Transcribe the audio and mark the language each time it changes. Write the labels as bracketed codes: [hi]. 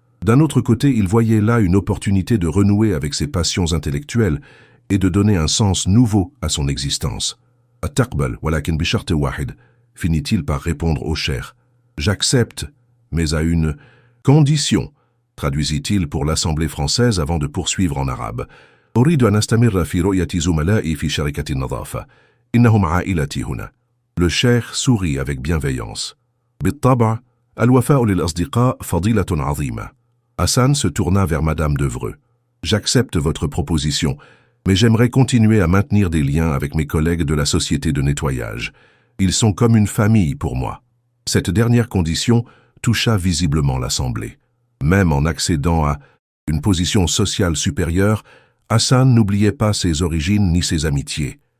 [fr] D'un autre côté, il voyait là une opportunité de renouer avec ses passions intellectuelles et de donner un sens nouveau à son existence. « [ar] At-taqbal, walakin bishart wahid [fr] » finit-il par répondre au cheikh. « J'accepte, mais à une condition », traduisit-il pour l'Assemblée française avant de poursuivre en arabe. [ar] أريد أن أستمر في رؤية زملائي في شركة النظافة. إنهم عائلتي هنا. [fr] Le cheikh sourit avec bienveillance. [ar] بالطبع الوفاء للأصدقاء فضيلة عظيمة. [fr] Hassan se tourna vers Madame Devreux. J'accepte votre proposition, mais j'aimerais continuer à maintenir des liens avec mes collègues de la société de nettoyage. Ils sont comme une famille pour moi. Cette dernière condition toucha visiblement l'Assemblée. Même en accédant à une position sociale supérieure, Hassan n'oubliait pas ses origines ni ses amitiés.